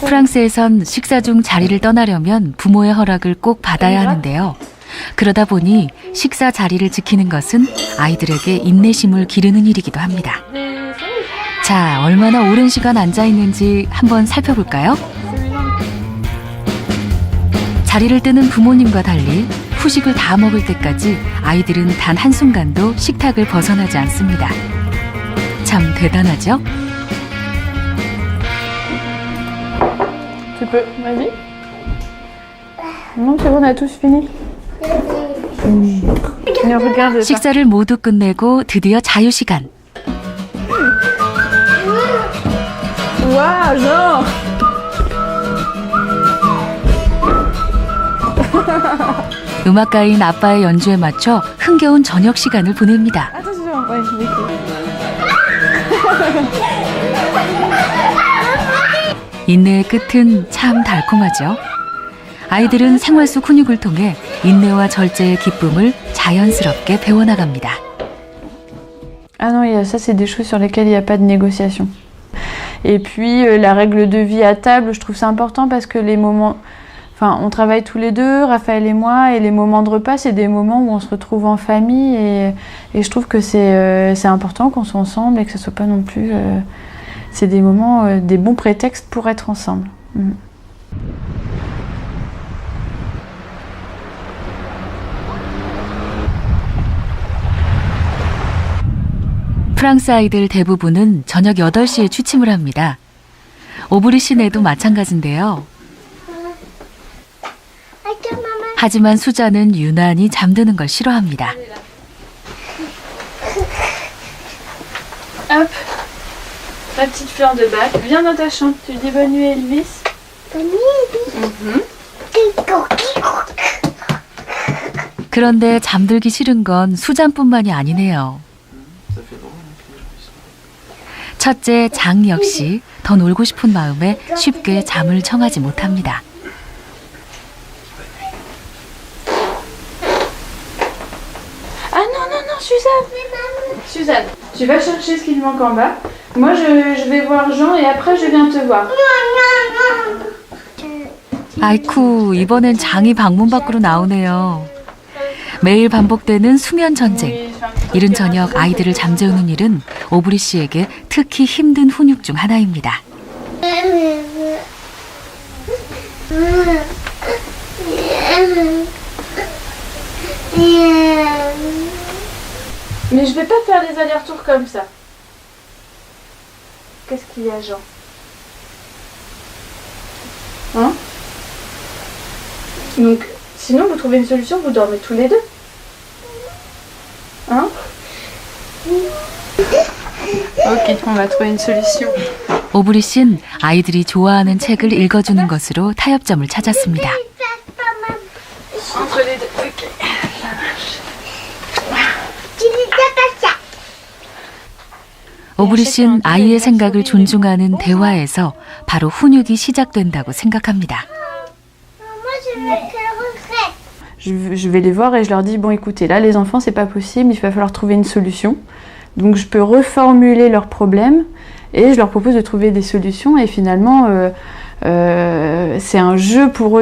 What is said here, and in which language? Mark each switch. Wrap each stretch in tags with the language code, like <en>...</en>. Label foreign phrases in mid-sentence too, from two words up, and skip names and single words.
<ko>프랑스에선 식사 중 자리를 떠나려면 부모의 허락을 꼭 받아야 하는데요. 그러다 보니 식사 자리를 지키는 것은 아이들에게 인내심을 기르는 일이기도 합니다. 자, 얼마나 오랜 시간 앉아 있는지 한번 살펴볼까요? 자리를 뜨는 부모님과 달리 후식을 다 먹을 때까지 아이들은 단 한순간도 식탁을 벗어나지 않습니다. 참 대단하죠?</ko> <fr>Tu peux, vas-y. Non, c'est bon, on a tous fini.</fr> <ko>식사를 모두 끝내고 드디어 자유시간.</ko> <fr>Waouh, genre.</fr> <ko>음악가인 아빠의 연주에 맞춰 흥겨운 저녁 시간을 보냅니다.</ko> <fr>Attention, ouais, oui.</fr> <ko>인내의 끝은 참 달콤하죠. 아이들은 생활 속 훈육을 통해 인내와 절제의 기쁨을 자연스럽게 배워나갑니다.</ko> <fr>Ah non, ça c'est des choses sur lesquelles il n'y a pas de négociation. Et puis la règle de vie à table, je trouve ça important parce que les moments... Enfin, on travaille tous les deux, Raphaël et moi, et les moments de repas, c'est des moments où on se retrouve en famille et je trouve que c'est important qu'on soit ensemble et que ce soit pas non plus... c'est des moments, des bons prétextes pour être ensemble.</fr> <ko>프랑스 아이들 대부분은 저녁 8시에 취침을 합니다. 오브리 시내도 마찬가지인데요. 하지만 수자는 유난히 잠드는 걸 싫어합니다.</ko> <fr>Hop, la petite fleur de bac, viens dans ta chambre. Tu dis bonne nuit Elvis. Bonne nuit Elvis.</fr> <ko>그런데 잠들기 싫은 건 수잔뿐만이 아니네요. 첫째 장 역시 더 놀고 싶은 마음에 쉽게 잠을 청하지 못합니다.</ko> <fr>Ah non, non, non, Suzanne. Suzanne, tu vas chercher ce qui lui manque en bas. Moi, je vais voir Jean et après, je viens te voir.</fr> <ko>아이쿠, 이번엔 장이 방문 밖으로 나오네요. 매일 반복되는 수면 전쟁. 이른 저녁 아이들을 잠재우는 일은 오브리 씨에게 특히 힘든 훈육 중 하나입니다.</ko> <fr>Mais je vais pas faire des allers-retours comme ça. Qu'est-ce qu'il y a, Jean? Hein? Donc, sinon, vous trouvez une solution, vous dormez tous les deux. Hein? Ok, on va trouver une solution.</fr> <ko>오브리 씨는 아이들이 좋아하는 책을 읽어주는 것으로 타협점을 찾았습니다.</ko> <fr>Entre les deux, ok.</fr> <ko>오브리 씨는 아이의 생각을 존중하는 대화에서 바로 훈육이 시작된다고 생각합니다.</ko> <fr>Je vais les voir et je leur dis bon écoutez là les enfants c'est pas possible, il va falloir trouver une solution. Donc je peux reformuler leurs problèmes et je leur propose de trouver des solutions et finalement c'est un jeu pour eux.</fr>